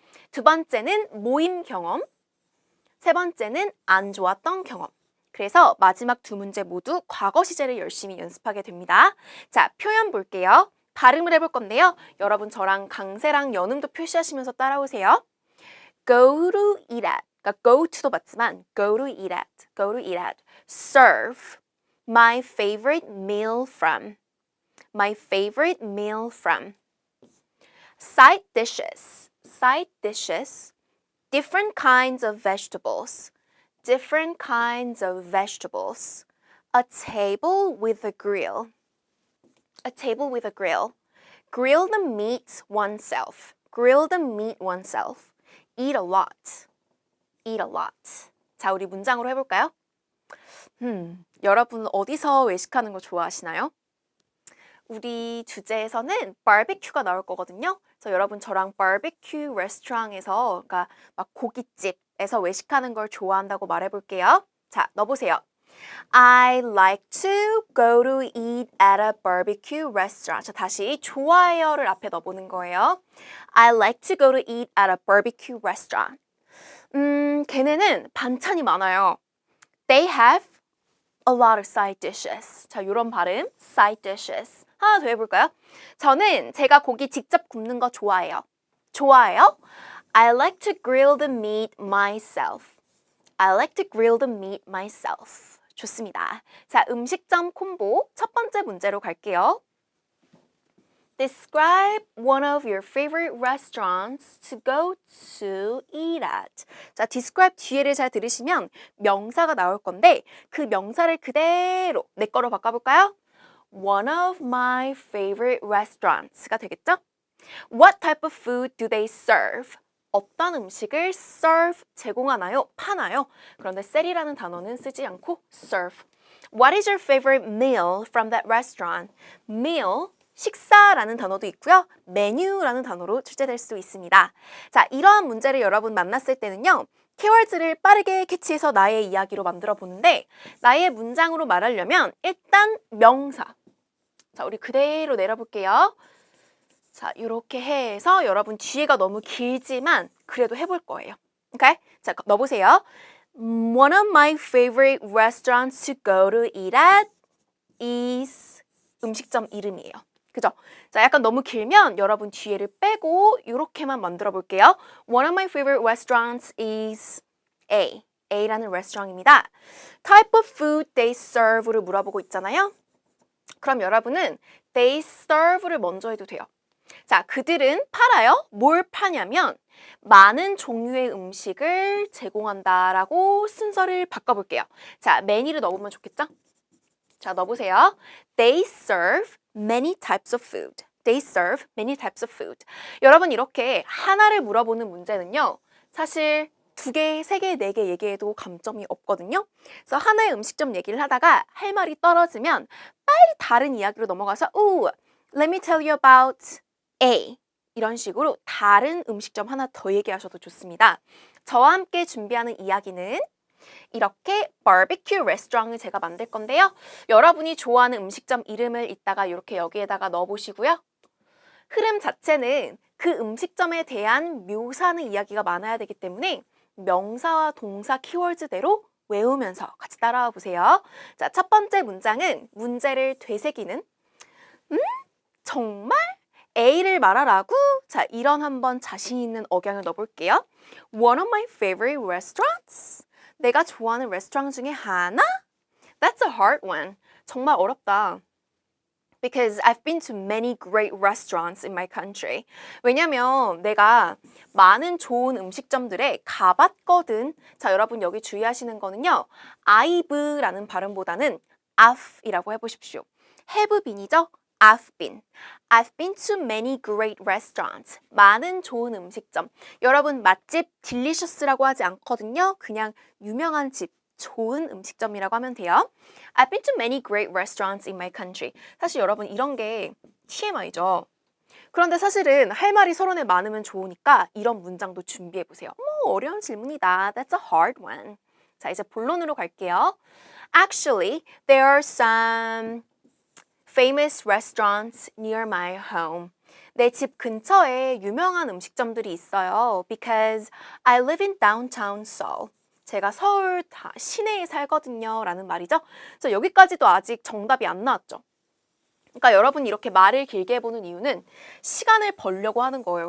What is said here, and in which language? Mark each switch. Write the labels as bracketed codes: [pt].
[ko] 두 번째는 모임 경험, 세 번째는 안 좋았던 경험. 그래서 마지막 두 문제 모두 과거 시제를 열심히 연습하게 됩니다. 자, 표현 볼게요. 발음을 해볼 건데요. 여러분 저랑 강세랑 연음도 표시하시면서 따라오세요. [en] Go to eat at. [ko] 그러니까 [en] go to도 맞지만 go to eat at. Go to eat at. Serve my favorite meal from. My favorite meal from. Side dishes. Side dishes. Different kinds of vegetables. Different kinds of vegetables. A table with a grill. A table with a grill. Grill the meat oneself. Grill the meat oneself. Eat a lot. Eat a lot. [ko] 자, 우리 문장으로 해볼까요? 여러분 어디서 외식하는 거 좋아하시나요? 우리 주제에서는 바비큐가 나올 거거든요. 그래서 여러분 저랑 바비큐 레스토랑에서 그러니까 막 고깃집 에서 외식하는 걸 좋아한다고 말해볼게요. 자, 넣어보세요. [en] I like to go to eat at a barbecue restaurant. [ko] 자, 다시 좋아해요를 앞에 넣어보는 거예요. [en] I like to go to eat at a barbecue restaurant. [ko] 걔네는 반찬이 많아요. [en] They have a lot of side dishes. [ko] 자, 이런 발음, [en] side dishes. [ko] 하나 더 해볼까요? 저는 제가 고기 직접 굽는 거 좋아해요. 좋아해요? [en] I like to grill the meat myself. I like to grill the meat myself. [ko] 좋습니다. 자, 음식점 콤보 첫 번째 문제로 갈게요. [en] Describe one of your favorite restaurants to go to eat at. [ko] 자, describe 뒤에를 잘 들으시면 명사가 나올 건데 그 명사를 그대로 내 거로 바꿔볼까요? [en] One of my favorite restaurants가 [ko] 되겠죠? [en] What type of food do they serve? [ko] 어떤 음식을 serve, 제공하나요? 파나요? 그런데 sell이라는 단어는 쓰지 않고 serve. [en] What is your favorite meal from that restaurant? [ko] meal, 식사라는 단어도 있고요. 메뉴라는 단어로 출제될 수 있습니다. 자, 이러한 문제를 여러분 만났을 때는요. 키워드를 빠르게 캐치해서 나의 이야기로 만들어 보는데 나의 문장으로 말하려면 일단 명사. 자, 우리 그대로 내려볼게요. 자, 이렇게 해서 여러분 뒤에가 너무 길지만 그래도 해볼 거예요. 오케이? 자, 넣어보세요. [en] One of my favorite restaurants to go to eat at is [ko] 음식점 이름이에요. 그죠? 자, 약간 너무 길면 여러분 뒤에를 빼고 이렇게만 만들어 볼게요. [en] One of my favorite restaurants is A. [ko] A라는 레스토랑입니다. [en] Type of food they serve를 [ko] 물어보고 있잖아요. 그럼 여러분은 they serve를 먼저 해도 돼요. 자, 그들은 팔아요. 뭘 파냐면 많은 종류의 음식을 제공한다라고 순서를 바꿔볼게요. 자, 메뉴를 넣어보면 좋겠죠? 자, 넣어보세요. [en] They serve many types of food. They serve many types of food. [ko] 여러분 이렇게 하나를 물어보는 문제는요. 사실 2개, 3개, 4개 얘기해도 감점이 없거든요. 그래서 하나의 음식점 얘기를 하다가 할 말이 떨어지면 빨리 다른 이야기로 넘어가서 [en] let me tell you about A. [ko] 이런 식으로 다른 음식점 하나 더 얘기하셔도 좋습니다. 저와 함께 준비하는 이야기는 이렇게 바비큐 레스토랑을 제가 만들 건데요. 여러분이 좋아하는 음식점 이름을 이따가 이렇게 여기에다가 넣어보시고요. 흐름 자체는 그 음식점에 대한 묘사하는 이야기가 많아야 되기 때문에 명사와 동사 키워드대로 외우면서 같이 따라와 보세요. 자, 첫 번째 문장은 문제를 되새기는 정말? A를 말하라고? 자, 이런 한번 자신 있는 억양을 넣어볼게요. [en] One of my favorite restaurants? [ko] 내가 좋아하는 레스토랑 중에 하나? [en] That's a hard one. [ko] 정말 어렵다. [en] Because I've been to many great restaurants in my country. [ko] 왜냐면 내가 많은 좋은 음식점들에 가봤거든. 자, 여러분 여기 주의하시는 거는요. I've라는 발음보다는 I've이라고 해보십시오. [en] have been이죠? I've been. I've been to many great restaurants. [ko] 많은 좋은 음식점. 여러분 맛집 delicious라고 하지 않거든요. 그냥 유명한 집, 좋은 음식점이라고 하면 돼요. [en] I've been to many great restaurants in my country. [ko] 사실 여러분 이런 게 TMI죠. 그런데 사실은 할 말이 서론에 많으면 좋으니까 이런 문장도 준비해보세요. 어려운 질문이다. [en] That's a hard one. [ko] 자, 이제 본론으로 갈게요. [en] Actually, there are some famous restaurants near my home. [ko] 내 집 근처에 유명한 음식점들이 있어요. [en] Because I live in downtown Seoul. [ko] 제가 서울 시내에 살거든요. 라는 말이죠. 그래서 여기까지도 아직 정답이 안 나왔죠. 그러니까 여러분이 이렇게 말을 길게 해보는 이유는 시간을 벌려고 하는 거예요.